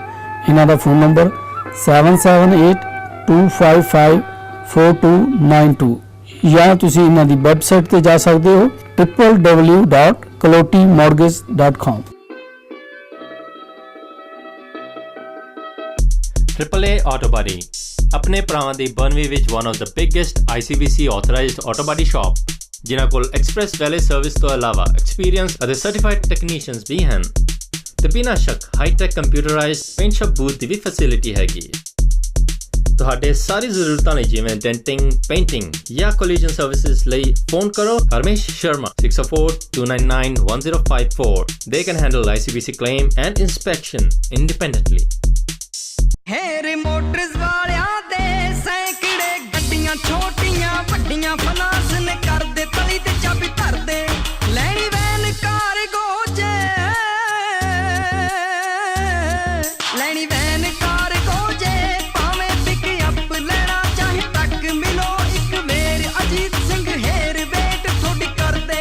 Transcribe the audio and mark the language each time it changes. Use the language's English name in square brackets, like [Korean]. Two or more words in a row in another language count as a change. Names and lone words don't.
[Punjabi] ਇਹਨਾਂ ਦਾ ਫੋਨ ਨੰਬਰ 7782554292 ਜਾਂ ਤੁਸੀਂ ਇਹਨਾਂ ਦੀ ਵੈਬਸਾਈਟ ਤੇ ਜਾ ਸਕਦੇ ਹੋ www.kalotimortgage.com। [English] AAA Auto Body [Punjabi] ਆਪਣੇ ਭਰਾਵਾਂ ਦੀ ਬਰਨਵੀ ਵਿੱਚ [English] one of the biggest ICBC authorized auto body shop, [Punjabi] ਜਿਨ੍ਹਾਂ ਕੋਲ [English] express valet service [Punjabi] ਤੋਂ ਇਲਾਵਾ ਐਕਸਪੀਰੀਅੰਸ ਅਤੇ [English] certified technicians [Punjabi] ਵੀ ਹਨ, ਤੇ ਬਿਨਾਂ ਸ਼ੱਕ [English] hi-tech computerized paint shop booth [Punjabi] ਦੀ ਵੀ ਫੈਸਿਲਿਟੀ ਹੈਗੀ। ਤੁਹਾਡੇ ਸਾਰੀ ਜ਼ਰੂਰਤਾਂ ਲਈ ਜਿਵੇਂ ਡੈਂਟਿੰਗ, ਪੇਂਟਿੰਗ ਜਾਂ [English] collision services [Punjabi] ਲਈ ਫੋਨ ਕਰੋ ਹਰਮੇਸ਼ ਸ਼ਰਮਾ 604-299-1054. [English] They can handle ICBC claim and inspection independently. [Punjabi] ਹੈਰ ਮੋਟਰਸ ਵਾਲਿਆਂ ਦੇ ਸੈਂਕੜੇ ਗੱਡੀਆਂ ਛੋਟੀਆਂ ਵੱਡੀਆਂ ਵੱਡੀਆਂ ਫਨਾਸ ਨੇ ਕਰਦੇ ਤਲੀ ਤੇ ਚਾਬੀ ਧਰਦੇ ਲੈਣੀ ਵੈਨ ਕਾਰਗੋ ਜੇ ਲੈਣੀ ਵੈਨ ਕਾਰਗੋ ਜੇ ਭਾਵੇਂ ਪਿਕ ਅਪ ਲੈਣਾ ਚਾਹੇ ਤੱਕ ਮਿਲੋ ਇੱਕ ਵੇਰ ਅਜੀਤ ਸਿੰਘ ਹੇਰ ਵੇਟ ਥੋੜੀ ਕਰਦੇ